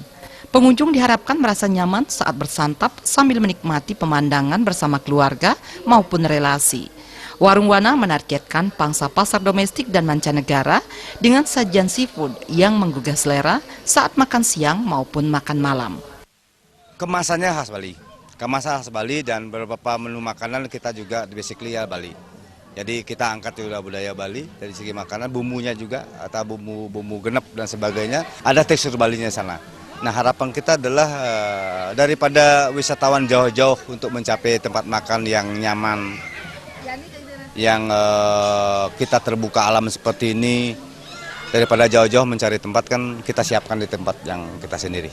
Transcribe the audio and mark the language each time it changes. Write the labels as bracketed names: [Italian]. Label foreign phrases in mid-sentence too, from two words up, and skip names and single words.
[Indonesian] Pengunjung diharapkan merasa nyaman saat bersantap sambil menikmati pemandangan bersama keluarga maupun relasi. Warung Wana menargetkan pangsa pasar domestik dan mancanegara dengan sajian seafood yang menggugah selera saat makan siang maupun makan malam. Kemasannya khas Bali, kemasan khas Bali, dan beberapa menu makanan kita juga basically ya Bali. Jadi kita angkat juga budaya Bali dari segi makanan, bumbunya juga atau bumbu genep dan sebagainya, ada tekstur Balinya sana. Nah, harapan kita adalah daripada wisatawan jauh-jauh untuk mencapai tempat makan yang nyaman, yang kita terbuka alam seperti ini, daripada jauh-jauh mencari tempat kan kita siapkan di tempat yang kita sendiri.